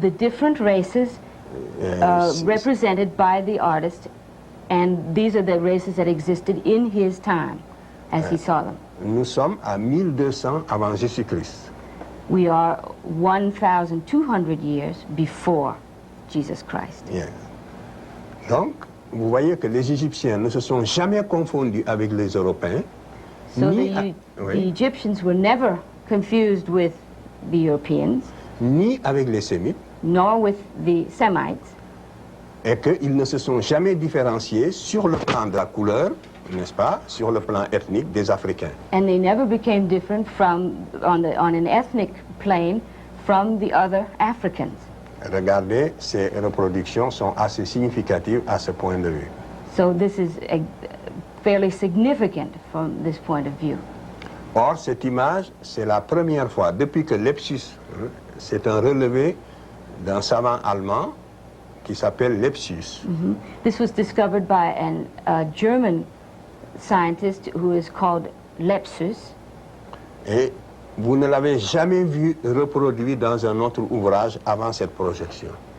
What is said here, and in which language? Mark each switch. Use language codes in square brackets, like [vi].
[en] the different races represented by the artist, and these are the races that existed in his time as he saw them. [fr] Nous sommes à 1200 avant Jésus-Christ. [en] We are 1,200 years before Jesus Christ. Yes. [fr] Donc, vous voyez que les Égyptiens ne se sont jamais confondus avec les Européens. [en] So [fr] ni, [en] the Egyptians were never confused with the Europeans, [fr] ni avec les Sémites, [en] nor with the Semites, [fr] et qu'ils ne se sont jamais différenciés sur le plan de la couleur, n'est-ce pas, sur le plan ethnique des Africains. [en] and they never became different on an ethnic plane from the other Africans. [fr] Regardez, ces reproductions sont assez significatives à ce point de vue. [en] So this is fairly significant from this point of view. [fr] Or, cette image, c'est la première fois, depuis que Lepsius, c'est un relevé d'un savant allemand qui s'appelle Lepsius. [en] This was discovered by a German scientist who is called Lepsius, [fr] Et vous ne l'avez jamais vu reproduit dans un autre ouvrage avant cette projection.